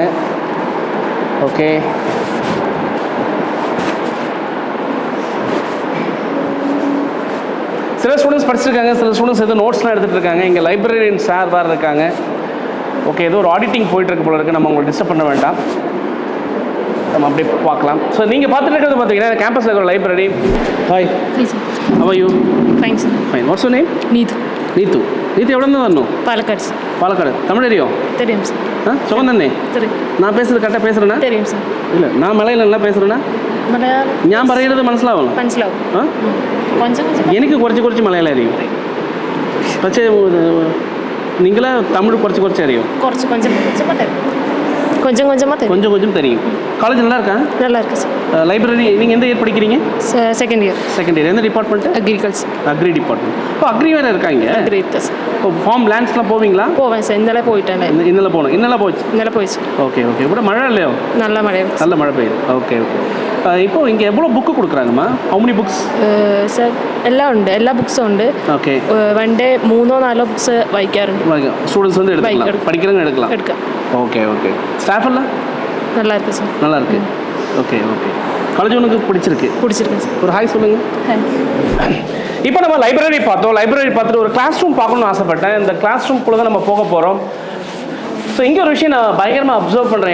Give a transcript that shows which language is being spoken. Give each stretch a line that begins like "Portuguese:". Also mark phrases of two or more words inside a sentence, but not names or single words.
Tamil: ஓகே, சில ஸ்டூடெண்ட்ஸ் படிச்சிருக்காங்க, சில ஸ்டூடெண்ட்ஸ் ஏதோ நோட்ஸ்லாம் எடுத்துகிட்டு இருக்காங்க. இங்கே லைப்ரரியன் சார் வேறு இருக்காங்க. ஓகே, ஏதோ ஒரு ஆடிட்டிங் போயிட்டுருக்கு போல இருக்குது, நம்ம உங்களை டிஸ்டர்ப் பண்ண வேண்டாம், நம்ம அப்படியே பார்க்கலாம். ஸோ நீங்கள் பார்த்துட்டு இருக்கிறது பார்த்தீங்கன்னா கேம்பஸில் இருக்கிற லைப்ரரி. ஹாய்,
English: how are you? fine sir. fine. what's your name?
Tamil: நீது. நீத்து எவ்வளோ தான் வரணும்? பாலக்காடு சார். பாலக்காடு. தமிழ் தெரியும்? தெரியும் சார். சுகம் தானே? தெரியும். நான் பேசுகிறது கரெக்டாக பேசுகிறேன்னா? தெரியும் சார். இல்லை, நான் மலையில பேசுகிறேன்னா
Malayalam: ഞാൻ പറയുന്നത് മനസ്സിലാവും. എനിക്ക് കുറച്ച് മലയാളം അറിയും, പക്ഷേ നിങ്ങളെ തമിഴ് കുറച്ച് അറിയും.
Tamil: கொஞ்சம் கொஞ்சம் தெரியும். காலேஜ் நல்லா இருக்கா? நல்லா இருக்கு சார். லைப்ரரி நீங்கள் எந்த இயர் படிக்கிறீங்க?
English: second year.
Tamil: எந்த டிபார்ட்மெண்ட்? அக்ரிகல்ச்சர்.
English: agri department.
Tamil: இப்போ அக்ரி வேறு இருக்காங்க? அக்ரி இருக்கு சார். இப்போ ஃபார்ம் லேண்ட்ஸ்லாம் போவீங்களா? போவேன் சார். இந்தல போயிட்டேன். இன்னல போகணும். இன்னல போயிடுச்சு. ஓகே. இப்போ மழை இல்லையோ? நல்ல மழை பெய்யுது. ஓகே. இப்போ இங்கே எவ்வளோ புக்கு கொடுக்குறாங்கம்மா?
English: how many books?
Malayalam: സാർ എല്ലാം ഉണ്ട്, എല്ലാ ബുക്സും ഉണ്ട്. ഓക്കെ.
English: one day
Malayalam: 3-4 ബുക്സ് വായിക്കാറുണ്ട്.
Tamil: ஸ்டூடெண்ட்ஸ் வந்து எடுக்கலாம், படிக்கிறவங்க எடுக்கலாம். ஓகே. ஸ்டாஃப் எல்லாம் நல்லா இருக்கு சார். நல்லா இருக்கு. ஓகே. காலேஜ் உனக்கு பிடிச்சிருக்கு சார். ஒரு ஹாய் சொல்லுங்கள். இப்போ நம்ம லைப்ரரி பார்த்துட்டு ஒரு
English: class room
Tamil: பார்க்கணும்னு ஆசைப்பட்டேன். இந்த கிளாஸ் ரூம்குள்ளே தான் நம்ம போக போகிறோம். ஸோ இங்கே ஒரு விஷயம் நான் பயங்கரமாக அப்சர்வ் பண்ணுறேன்.